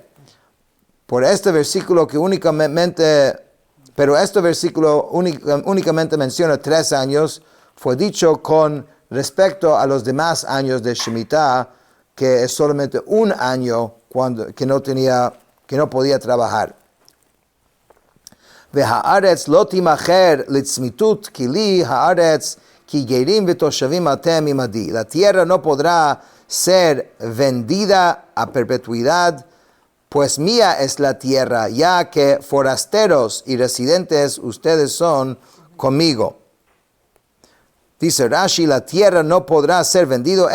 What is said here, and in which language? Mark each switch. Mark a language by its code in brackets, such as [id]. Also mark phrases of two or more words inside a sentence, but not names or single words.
[es] Por este versículo que pero este versículo únicamente menciona 3 años, fue dicho con respecto a los demás años de Shemitah, que es solamente un año que no podía trabajar. [he] והארץ לא תימכר לצמיתות כי לי הארץ כי גרים ותושבים אתם עמדי. [es] La tierra no podrá ser vendida a perpetuidad, pues mía es la tierra, ya que forasteros y residentes ustedes son conmigo. Dice Rashi, la tierra no podrá ser vendido.